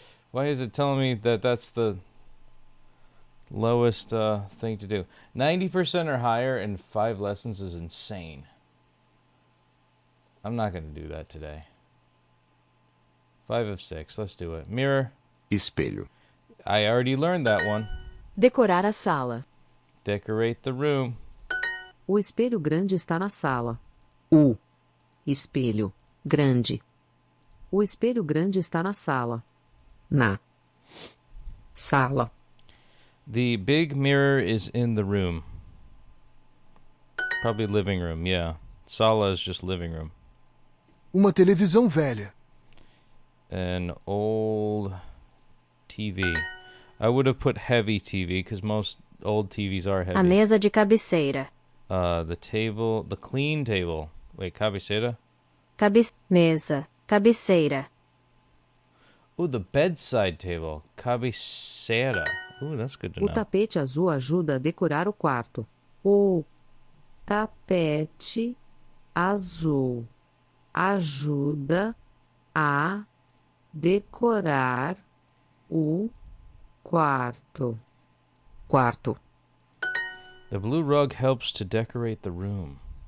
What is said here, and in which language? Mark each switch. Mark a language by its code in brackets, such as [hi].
[en] Why is it telling me that that's the lowest thing to do? 90% or higher in 5 lessons is insane. I'm not going to do that today. 5 of 6. Let's do it. Mirror. [pt] Espelho. [en] I already learned that one. [pt] Decorar a sala. [en] Decorate the room. [pt] O espelho grande está na sala. O espelho grande. O espelho grande está na sala. Na sala. [en] The big mirror is in the room. Probably living room, yeah. Sala is just living room. [pt] Uma televisão velha. [en] An old TV. I would have put heavy TV because most old TVs are heavy. [pt] A mesa de cabeceira. [en] The table, the clean table. Wait, cabeceira? [pt] Mesa. Cabeceira. [en] Ooh, the bedside table. Cabeceira. Ooh, that's good to [pt] O [en] know. [pt] tapete azul ajuda a decorar o quarto. O tapete azul ajuda a decorar o quarto. Quarto. [en] The blue rug helps to decorate the room.